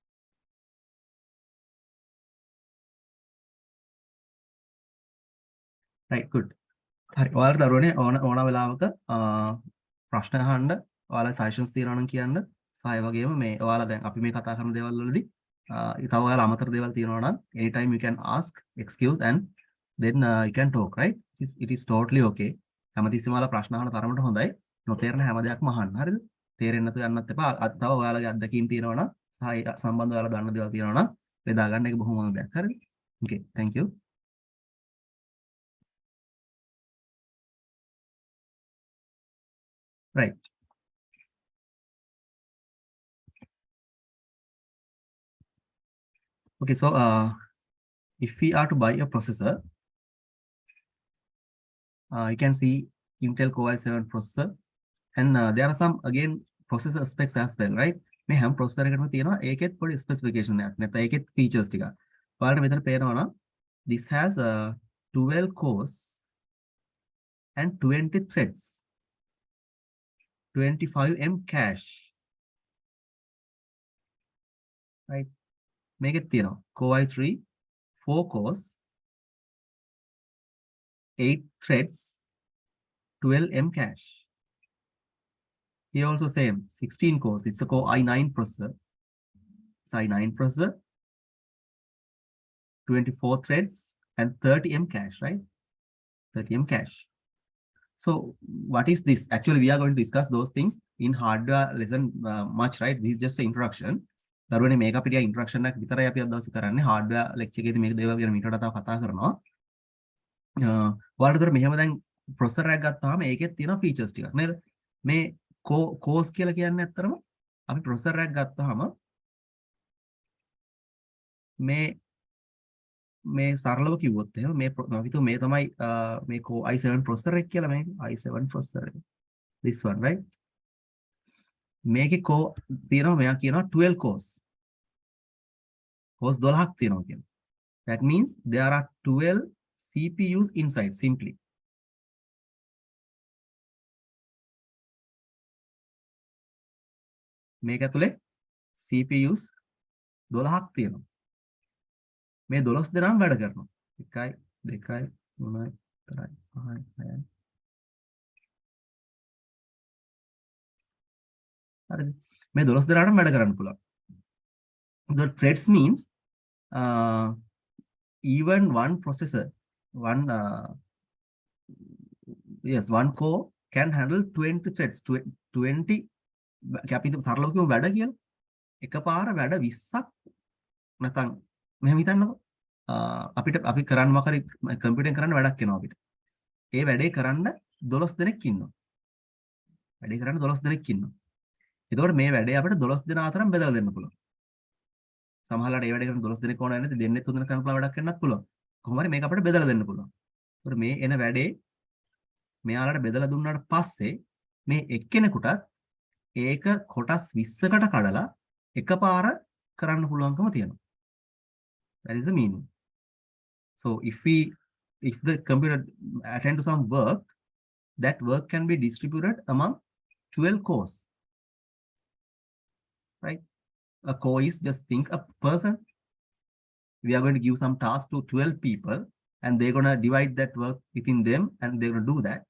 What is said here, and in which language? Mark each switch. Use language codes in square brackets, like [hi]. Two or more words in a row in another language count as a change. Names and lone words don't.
[en] right good. හරි. [si] ඔයාලට දරුවනේ ඕන වෙලාවක ප්‍රශ්න අහන්න, ඔයාලා සජෙෂන්ස් තියෙනවා නම් කියන්න. සහ ඒ වගේම මේ ඔයාලා දැන් අපි මේ කතා කරන දේවල් වලදී තව ඔයාලා අමතර දේවල් තියෙනවා නම් [en] anytime you can ask, excuse and then you can talk, right? It is totally okay. [si] හැමතිස්සෙම ඔයාලා ප්‍රශ්න අහන තරමට හොඳයි. නොතේරෙන හැම දෙයක්ම අහන්න. හරිද? තේරෙන්නේ නැතුව යන්නත් එපා. තව ඔයාලගේ අත්දැකීම් තියෙනවා නම් සහ ඒ සම්බන්ධව ඔයාලා දන්න දේවල් තියෙනවා නම් බෙදා ගන්න එක බොහොම හොඳ දෙයක්. හරිද? [en] Okay, thank you. Right. Okay, so if we are to buy a processor, you can see Intel Core i7 processor, and there are some again processor specs as well, right? [si] මේ හැම processor එකකටම තියෙනවා ඒකෙත් පොඩි specification එකක්. නැත්නම් ඒකෙත් features ටික. ඔයාලට මෙතන පේනවා නම් [en] this has 12 cores and 20 threads, 25M cache, right? [si] මේකෙත් තියෙනවා [en] Core i3 4 cores, 8 threads, 12M cache. Here also same 16 cores. It's a Core i9 processor. It's i9 processor, 24 threads and 30M cache, right? 30M cache. So what is this? Actually, we are going to discuss those things in hardware lesson much, right? This is just an introduction. [si] දරුවනේ මේක අපිට introduction එකක් විතරයි අපි අද දවසේ කරන්නේ. [en] hardware lecture [si] එකේදී මේක දේවල් ගැන මීට වඩා තව කතා කරනවා. ඔයාලට මෙහෙම දැන් processor එකක් ගත්තාම ඒකෙත් තියෙන features ටිකක් නේද? මේ cores කියලා කියන්නේ අත්‍තරම අපි processor එකක් ගත්තාම මේ සරලව කිව්වොත් එහෙම මේ අපි හිතුව මේ තමයි මේ Core i7 processor එක කියලා. මේක i7 processor එක. [en] This one, right? [si] මේකේ core තියෙනවා මෙයා කියනවා 12 cores. cores 12ක් තියෙනවා කියනවා. [en] That means there are 12 CPUs inside simply. [si] මේක ඇතුලේ CPUs 12ක් තියෙනවා. මේ 12 දෙනාම වැඩ කරනවා. 1 2 3 4 5 6. හරිද? මේ 12 දෙනාටම වැඩ කරන්න පුළුවන්. [en] The threads means even one processor, one core can handle 20 threads, 20 [si] අපි සරලව කියමු වැඩ කියලා. එකපාර වැඩ 20ක් නැත්නම් මෙහෙම හිතන්නකෝ. අපි කරන්න මොකරි කම්පියුටරෙන් කරන්න වැඩක් වෙනවා අපිට. ඒ වැඩේ කරන්න 12 දෙනෙක් ඉන්නවා. වැඩේ කරන්න 12 දෙනෙක් ඉන්නවා. එතකොට මේ වැඩේ අපිට 12 දෙනා අතරම බෙදලා දෙන්න පුළුවන්. සමහරවිට ඒ වැඩේ කරන 12 දෙනෙක් ඕන නැති දෙන්නේ 3 දෙනෙක් කරන්න පුළුවන් වැඩක් වෙන්නත් පුළුවන්. කොහොම හරි මේක අපිට බෙදලා දෙන්න පුළුවන්. ඒතකොට මේ එන වැඩේ මෙයාලට බෙදලා දුන්නාට පස්සේ මේ එක්කෙනෙකුටත් ඒක කොටස් 20කට කඩලා එකපාර කරන්න පුළුවන්කම තියෙනවා. [en] That is the meaning. So if the computer attend to some work, that work can be distributed among 12 cores. Right? A core is, just think, a person. We are going to give some task to 12 people and they're going to divide that work within them and they're going to do that.